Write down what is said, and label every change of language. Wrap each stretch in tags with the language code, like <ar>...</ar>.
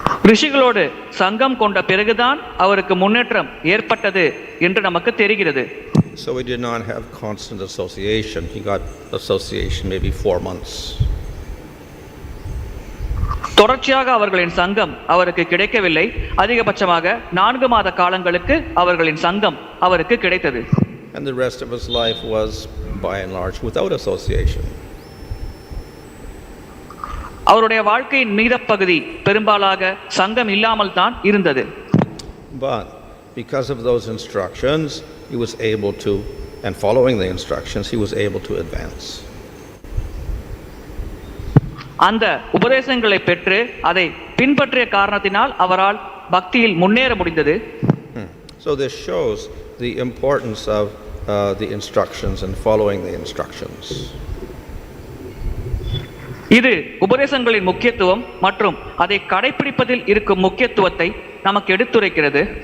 <ta>ரிஷிகளோடு சங்கம் கொண்ட பிறகுதான் அவருக்கு முன்னேற்றம் ஏற்பட்டது என்று நமக்கு தெரிகிறது.</ta> <en>So he did not have constant association. He got association maybe 4 months.</en> <ta>தொடர்ச்சியாக அவர்களின் சங்கம் அவருக்கு கிடைக்கவில்லை. அதிகபட்சமாக 4 மாத காலங்களுக்கு அவர்களின் சங்கம் அவருக்கு கிடைத்தது.</ta> <en>And the rest of his life was by and large without association.</en> <ta>அவருடைய வாழ்க்கையின் மீதப்பகுதி பெரும்பாலாக சங்கம் இல்லாமல் தான் இருந்தது.</ta> <en>But because of those instructions, he was able to, and following the instructions, he was able to advance.</en> <ta>அந்த உபதேசங்களை பெற்று அதை பின்பற்றிய காரணத்தினால் அவரால் பக்தியில் முன்னேற முடிந்தது.</ta> <en>So this shows the importance of the instructions and following the instructions.</en> <ta>இது உபதேசங்களின் முக்கியத்துவம் மற்றும் அதை கடைபிடிப்பதில் இருக்கும் முக்கியத்துவத்தை நமக்கு எடுத்துரைக்கிறது.</ta>